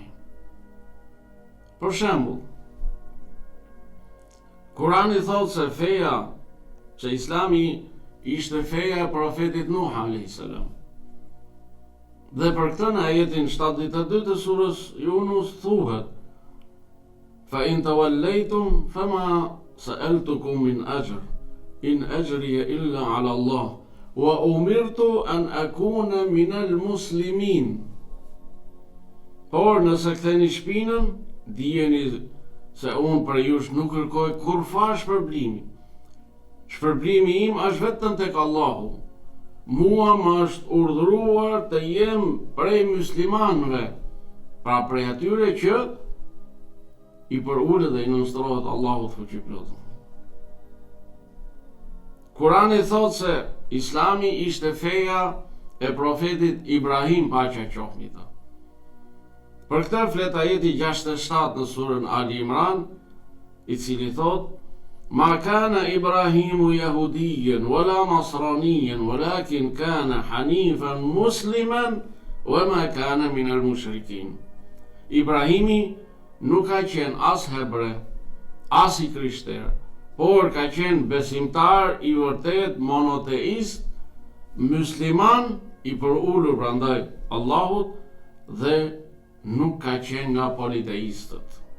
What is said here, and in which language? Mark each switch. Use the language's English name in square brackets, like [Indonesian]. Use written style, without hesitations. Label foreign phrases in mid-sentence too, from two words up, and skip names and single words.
[Albanian] Për shembull, Kurani thot se feja, që Islami ishte feja e profetit Nuh [Arabic] عليه السلام. [Albanian] Dhe për këtë në ajetin 72 të surës Yunus thuhet: [Arabic] فإن توليتم فما سألتكم من أجر إن أجري إلا على الله وأمرت أن أكون من المسلمين. [Albanian] Por nëse ktheni shpinën, dijeni se unë për jush nuk kërkoj kurfar shpërblimi. Shpërblimi im është vetëm tek Allahu. Mua më është urdhëruar të jem prej muslimanëve, pra prej atyre që i përulet dhe i nënstrohet Allahut fuqiplot. Kurani thot se Islami ishte feja e profetit Ibrahim, paqja qoftë mbi të. Për këtë flet ajeti 67 në surën Ali Imran, i cili thot: [Arabic] ما كان إبراهيم يهوديا ولا نصرانيا ولكن كان حنيفا مسلما وما كان من المشركين. [Albanian] Ibrahimi nuk ka qenë as hebre, as i krishter, por ka qenë besimtar i vërtet, monoteist, musliman i përulur prandaj Allahut dhe nuk ka qenë nga politeistët.